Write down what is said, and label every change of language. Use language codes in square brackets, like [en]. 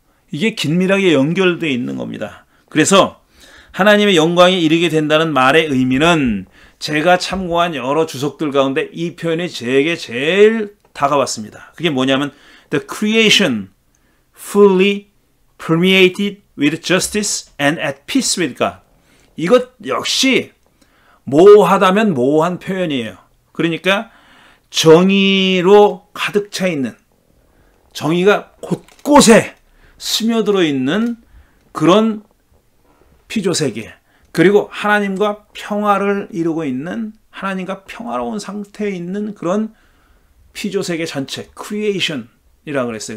[ko] 이게 긴밀하게 연결되어 있는 겁니다. 그래서 하나님의 영광에 이르게 된다는 말의 의미는 제가 참고한 여러 주석들 가운데 이 표현이 제게 제일 다가왔습니다. 그게 뭐냐면 [en] The creation fully permeated with justice and at peace with God. [ko] 이것 역시 모호하다면 모호한 표현이에요. 그러니까 정의로 가득 차 있는, 정의가 곳곳에 스며들어 있는 그런 피조세계, 그리고 하나님과 평화를 이루고 있는, 하나님과 평화로운 상태에 있는 그런 피조세계 전체, 크리에이션이라고 그랬어요.